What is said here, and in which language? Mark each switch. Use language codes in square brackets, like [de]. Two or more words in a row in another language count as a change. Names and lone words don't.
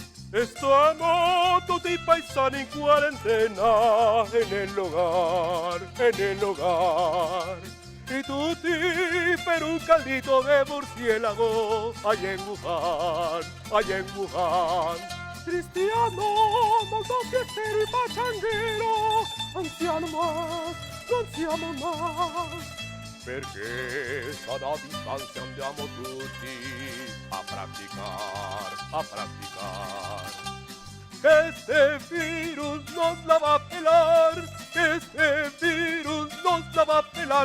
[es] Estamos [it] tutti paesani in quarantena [es] en el hogar. Y [it] tutti per un [es] caldito de murciélago, allá en Wuhan. Cristiano, molto fiestero y pachanguero, [it] non siamo más. Perché sana distanza andiamo tutti a practicar. [es] Que este virus nos la va a pelar, que este virus nos la va a pelar.